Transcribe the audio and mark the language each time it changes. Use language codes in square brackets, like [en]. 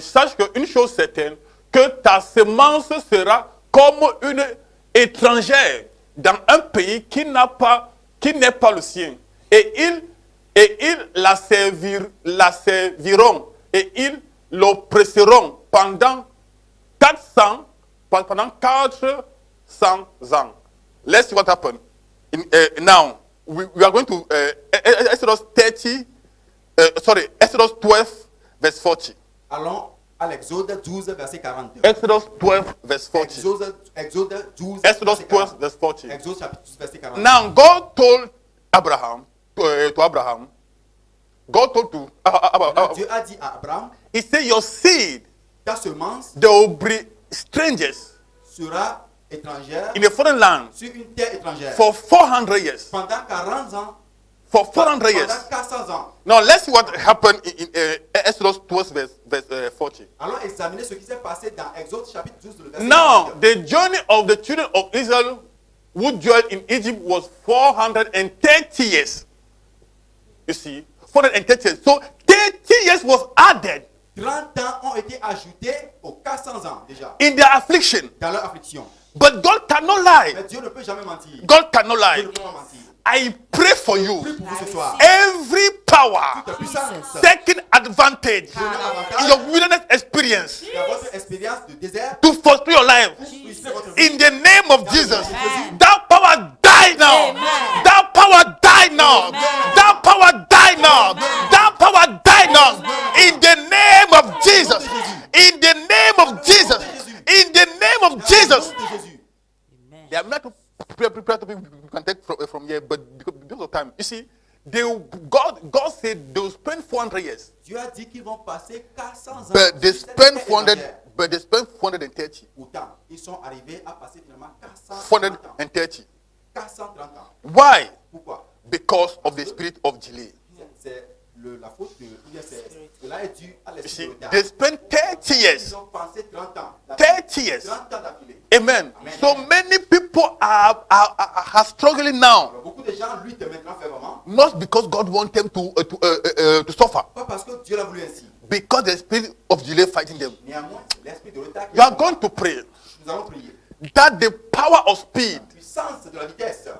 [fr] Sache qu'une chose certaine, que ta semence sera comme une étrangère dans un pays qui n'est pas le sien. Et ils la serviront et ils l'oppresseront pendant 400 ans. [en] Let's see what happened. Now, we are going to Exodus 12, verse 40. [fr] Allons à l'Exode 12, verset 40. [en] Exodus 12, verse 40. [fr] Exode 12, [en] Exodus [fr] verset 12, 40. [en] verse 40. [fr] Exode chapitre 12, verset 40. [en] Now, God told Abraham, God told to [fr] Dieu a dit à Abraham, [en] He said, your seed, [fr] ta semence [en] they will be strangers [fr] sera étrangère [en] in a foreign land [fr] sur une terre étrangère [en] for 400 years. [fr] pendant 40 ans, [en] For 400 years. [fr] pendant 400 ans. [en] Now, let's see what happened in Exodus 12, verse 40. [fr] Allons examiner ce qui s'est passé dans Exode chapitre 12, le verset [en] Now, 40. the journey of the children of Israel who dwelt in Egypt was 430 years. You see, 430 years. So 30 years was added [fr] 30 ans ont été ajoutés aux 400 ans déjà [en] in their affliction. [fr] dans leur affliction. [en] But God cannot lie. [fr] Mais Dieu ne peut jamais mentir. [en] God cannot [fr] Dieu ne [en] lie. [fr] peut pas mentir. [en] I pray for you. [fr] Prie pour vous ce soir. [en] Every power [fr] Toute puissance [en] taking advantage [fr] de [en] in [fr] l'avantage [en] your wilderness experience [fr] de votre expérience de désert [en] to frustrate your life, [fr] pour frustrer votre vie. [en] in the name of Jesus, Amen. that power die now. Amen. That power die now. Amen. That power die now. That power die now. In the name of Jesus. In the name of Jesus. In the name of Jesus. [fr] Nom de Jésus. [en] They are not to prepare to people you can take from here, but because of time, you see, God said they will spend 400 years, [fr] Dieu a dit qu'ils vont passer 400 ans. [en] but they [fr] sur cette [en] spend [fr] terre [en] 400, [fr] étrangère. [en] but they spend 430, [fr] Pourtant, ils sont arrivés à passer finalement 430 ans. [en] 430. [fr] 430 ans. [en] Why? [fr] Pourquoi? [en] Because of the spirit of delay. [fr] C'est la faute de, ou bien cela est dû à [en] You [fr] l'esprit [en] see, [fr] de retard. [en] they spend 30 [fr] Ils [en] years, [fr] ont passé 30 ans. [en] 30 years. [fr] 30 ans d'affilée. [en] Amen. So many people are struggling now, [fr] Alors, beaucoup de gens luttent maintenant fermement. [en] not because God wants them to suffer, [fr] Pas parce que Dieu l'a voulu ainsi. [en] because the spirit of delay fighting them. [fr] Néanmoins, l'esprit de retard qui [en] You are going to pray [fr] nous allons prier. [en] that the power of speed [fr] La puissance de la vitesse